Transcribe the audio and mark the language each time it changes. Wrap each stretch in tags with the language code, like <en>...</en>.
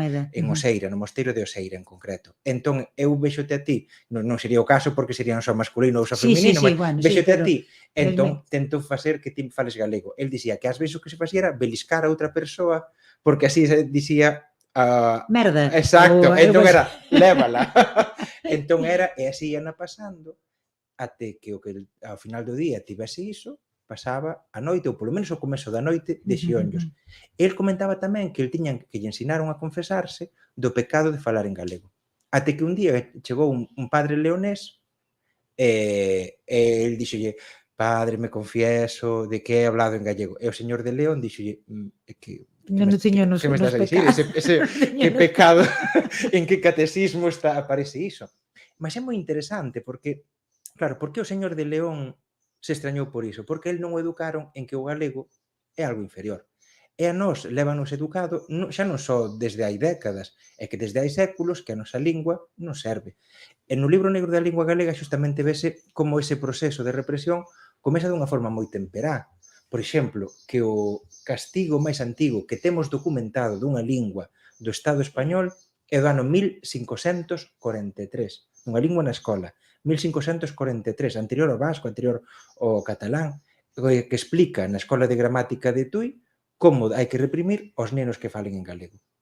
<gl>En Oseira, no mosteiro de Oseira en concreto. Entón, eu vexote a ti, non sería o caso porque serían só masculino ou só feminino, mas vexote a ti, entón tento facer que ti fales galego. El dicía que ás veces o que se facía era beliscar a outra persoa, porque así se dicía... merda. Exacto, entón era, lévala. Entón era, e así iana pasando, até que ao final do día tivese iso, pasaba a noite, ou polo menos o comezo da noite, de xionllos. El comentaba tamén que lle ensinaron a confesarse do pecado de falar en galego. Até que un día chegou un padre leonés e el dixolle:</gl> <es>padre, me confieso de que he hablado en gallego.</es> <gl>E o señor de León dixolle: que me estás a dicir? Que pecado, en que catecismo aparece iso? Mas é moi interesante porque, claro, por que o señor de León se extrañou por iso? Porque el non o educaron en que o galego é algo inferior. E a nós lévanos educado, xa non só desde hai décadas, é que desde hai séculos que a nosa lingua non serve. E no libro negro da lingua galega xustamente vese como ese proceso de represión comeza dunha forma moi temperá. Por exemplo, que o castigo máis antigo que temos documentado dunha lingua do Estado español é do ano 1543, dunha lingua na escola, 1543, anterior ao vasco, anterior ao catalán, que explica na Escola de Gramática de Tui como hai que reprimir os nenos que falen en galego.</gl>